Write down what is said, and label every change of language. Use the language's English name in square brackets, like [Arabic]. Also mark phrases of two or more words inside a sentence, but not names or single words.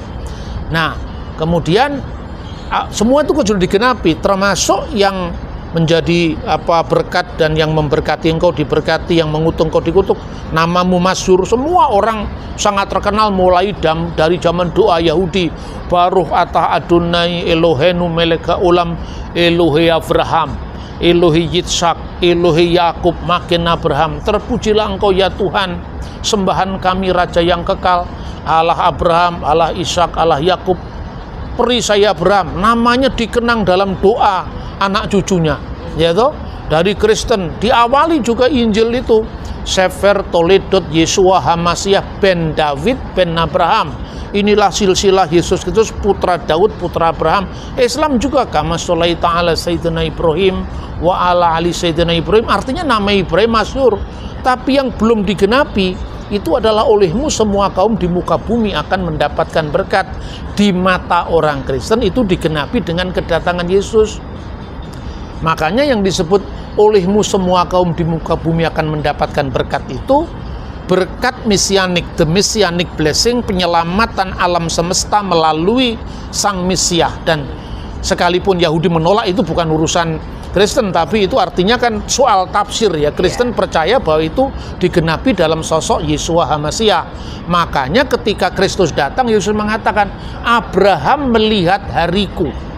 [Indonesian] Nah, kemudian semua itu sudah digenapi, termasuk yang menjadi berkat dan yang memberkati engkau diberkati, yang mengutuk engkau dikutuk, namamu masyhur. Semua orang sangat terkenal mulai dari zaman doa Yahudi, [Hebrew] ברוך אתה אדוני אלוהינו מלך העולם, אלוהי אברהם, אלוהי יצחק, אלוהי יעקב, מגן אברהם. [Indonesian] Terpujilah engkau ya Tuhan, sembahan kami Raja yang kekal, Allah Abraham, Allah Ishak, Allah Yakub. Perisai Abraham, namanya dikenang dalam doa anak cucunya, ya toh. Dari Kristen diawali juga Injil itu [Hebrew] ספר תולדות ישוע המשיח בן דוד בן אברהם. [Indonesian] Inilah silsilah Yesus Kristus putra Daud putra Abraham. Islam juga [Arabic] كما صليت على سيدنا إبراهيم وعلى آل سيدنا إبراهيم. [Indonesian] Artinya nama Ibrahim masyhur. Tapi yang belum digenapi itu adalah olehmu semua kaum di muka bumi akan mendapatkan berkat. Di mata orang Kristen itu digenapi dengan kedatangan Yesus. Makanya yang disebut olehmu semua kaum di muka bumi akan mendapatkan berkat itu berkat mesianik, [English] the messianic blessing, [Indonesian] penyelamatan alam semesta melalui sang Mesias. Dan sekalipun Yahudi menolak, itu bukan urusan Kristen, tapi itu artinya kan soal tafsir, ya. Kristen percaya bahwa itu digenapi dalam sosok Yesua HaMasiah. Makanya ketika Kristus datang, Yesus mengatakan, Abraham melihat hariku.